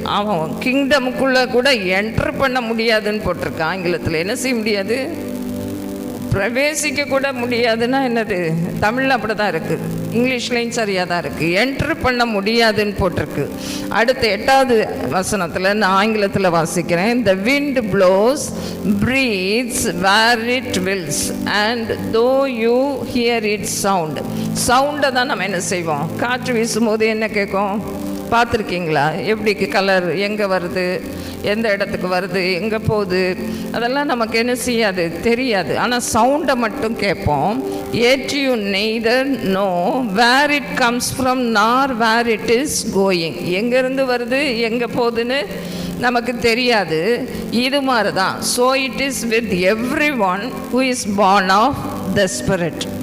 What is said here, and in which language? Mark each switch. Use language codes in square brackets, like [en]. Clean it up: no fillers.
[ta] அவன் கிங்டமுக்குள்ளே கூட என்ட்ரு பண்ண முடியாதுன்னு போட்டிருக்கான் ஆங்கிலத்தில். என்ன செய்ய முடியாது, பிரவேசிக்க கூட முடியாதுன்னா என்னது, தமிழில் அப்படி தான் இருக்குது, இங்கிலீஷ்லேயும் சரியாக தான் இருக்குது. என்ட்ரு பண்ண முடியாதுன்னு போட்டிருக்கு. அடுத்த 8வது வசனத்தில் நான் ஆங்கிலத்தில் வாசிக்கிறேன். [en] The wind blows, breathes where it wills, and though you hear its sound. [ta] சவுண்டை தான் நம்ம என்ன செய்வோம், காற்று வீசும்போது என்ன கேட்கும் பார்த்துருக்கீங்களா? எப்படி கலர், எங்கே வருது, எந்த இடத்துக்கு வருது, எங்கே போகுது, அதெல்லாம் நமக்கு என்ன செய்யாது, தெரியாது. ஆனால் சவுண்டை மட்டும் கேட்போம். [en] Yet you neither know where it comes from nor where it is going. [ta] எங்கேருந்து வருது எங்கே போகுதுன்னு நமக்கு தெரியாது. இது மாதிரி தான். [en] So it is with everyone who is born of the Spirit.